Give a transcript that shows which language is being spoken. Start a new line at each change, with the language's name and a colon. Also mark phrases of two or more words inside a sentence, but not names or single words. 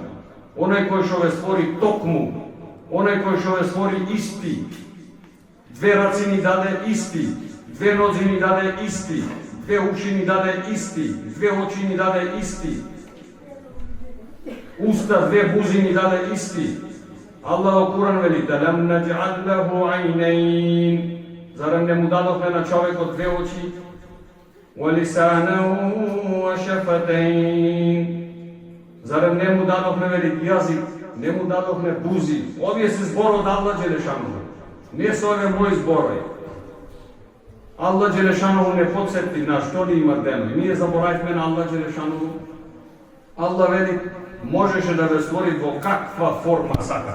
Macedonian: Оној кој што ве створи токму, оној кој што ве створи исти, две раци ни даде исти, две нози ни даде исти, две уши ни даде исти, две очи ни даде исти, уста, две бузи ни даде исти. Аллах во Куран вели:
Arabic: "ألم نجعل له عينين."
Macedonian: Зарем не му дадовме на човекот две очи,
Arabic: "ولسانا وشفتين."
Macedonian: Зарем не му дадовме, вели, јазик, не му дадовме бузи. Овие се збор од Аллах џелешану. Не со овие мои зборови. Аллах Джелешанову не подсети на што ни има дено. Ние заборавме на Аллах Джелешанову. Аллах вели, можеше да ве створи во каква форма сака.